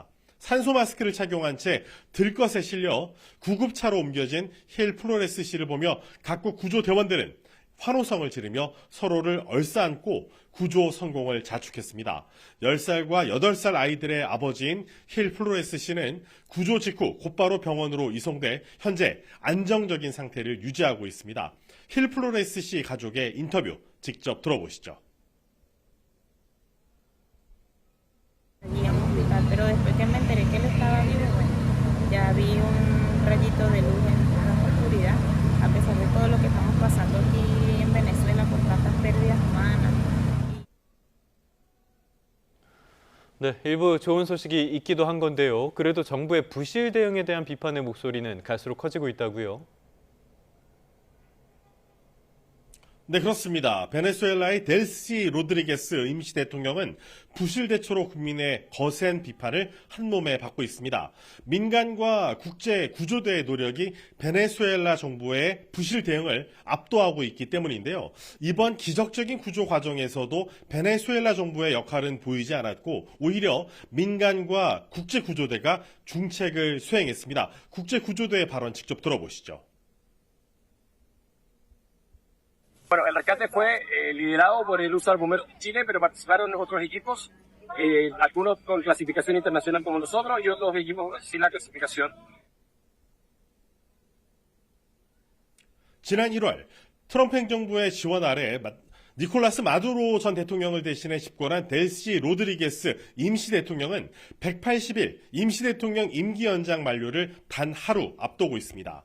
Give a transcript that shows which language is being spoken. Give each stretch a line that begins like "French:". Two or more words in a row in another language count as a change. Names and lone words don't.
Korean: 산소 마스크를 착용한 채 들것에 실려 구급차로 옮겨진 힐 플로레스 씨를 보며 각국 구조대원들은 환호성을 지르며 서로를 얼싸안고 구조 성공을 자축했습니다. 10살과 8살 아이들의 아버지인 힐 플로레스 씨는 구조 직후 곧바로 병원으로 이송돼 현재 안정적인 상태를 유지하고 있습니다. 힐 플로레스 씨 가족의 인터뷰 직접 들어보시죠.
Spanish: Pero después que me enteré que él estaba vivo, bueno, ya vi un rayito de luz en la oscuridad, a pesar de todo lo que estamos pasando aquí en Venezuela por tantas pérdidas humanas.
Korean: 네, 일부 좋은 소식이 있기도 한 건데요. 그래도 정부의 부실 대응에 대한 비판의 목소리는 갈수록 커지고 있다고요. 네, 그렇습니다. 베네수엘라의 델시 로드리게스 임시 대통령은 부실 대처로 국민의 거센 비판을 한몸에 받고 있습니다. 민간과 국제 구조대의 노력이 베네수엘라 정부의 부실 대응을 압도하고 있기 때문인데요. 이번 기적적인 구조 과정에서도 베네수엘라 정부의 역할은 보이지 않았고 오히려 민간과 국제 구조대가 중책을 수행했습니다. 국제 구조대의 발언 직접 들어보시죠.
Spanish: Bueno, el rescate fue liderado por el uso de bomberos de Chile, pero participaron otros equipos, algunos con clasificación internacional como nosotros y otros equipos sin la clasificación.
Korean: 지난 1월 트럼프 행정부의 지원 아래 니콜라스 마두로 전 대통령을 대신해 집권한 델시 로드리게스 임시 대통령은 180일 임시 대통령 임기 연장 만료를 단 하루 앞두고 있습니다.